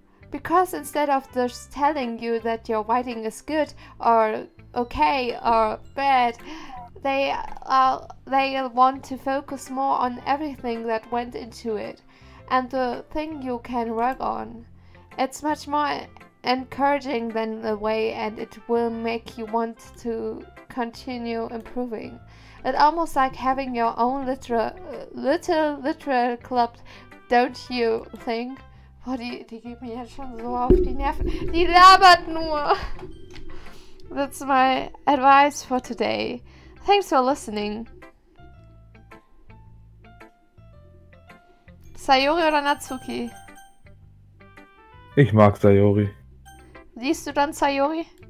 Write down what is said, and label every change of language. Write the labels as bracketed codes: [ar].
[en] Because instead of just telling you that your writing is good or okay or bad, they want to focus more on everything that went into it and the thing you can work on. It's much more encouraging than the way, and it will make you want to continue improving. It's almost like having your own little literary club, don't you think? [de] Boah, die geht mir jetzt schon so auf die Nerven. Die labert nur. [en] That's my advice for today. Thanks for listening. [de] Sayori oder Natsuki? Ich mag Sayori. Liest du dann Sayori?